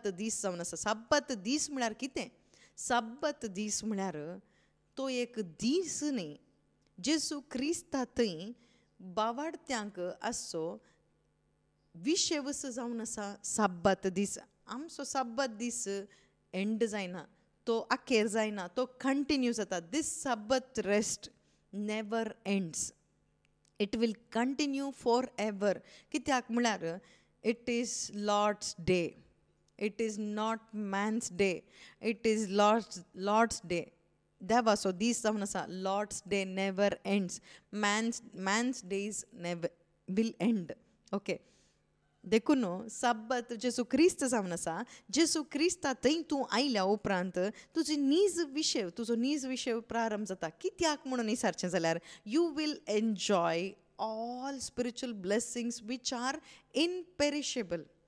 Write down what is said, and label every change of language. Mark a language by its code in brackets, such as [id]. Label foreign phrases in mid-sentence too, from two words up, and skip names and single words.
[kok] दीस जावन आसा साब्बात दीस म्हळ्यार कितें साब्बात दीस म्हळ्यार तो एक दीस न्ही जेजू क्रिस्ता थंय बावाडत्यांक आसचो विशेवस जावन आसा साब्बात दीस आमचो साब्बात दीस एंड जायना तो आखेर जायना तो [en] कंटिन्यू [kok] जाता दीस साब्बात [en] rest never ends it will continue for ever [kok] कित्याक म्हळ्यार [en] it is Lord's day it is not man's day it is Lord's day [kok] देवाचो दीस जावन आसा [en] Lord's day never ends man's days never will end okay [kok] देखून साब्बात जेजू क्रिस्त जावन आसा जेजू क्रिस्ता थंय तूं आयल्या उपरांत तुजी तुजो नीज विशय प्रारंभ जाता कित्याक म्हणून विचारचें जाल्यार [en] you will enjoy all spiritual blessings which are imperishable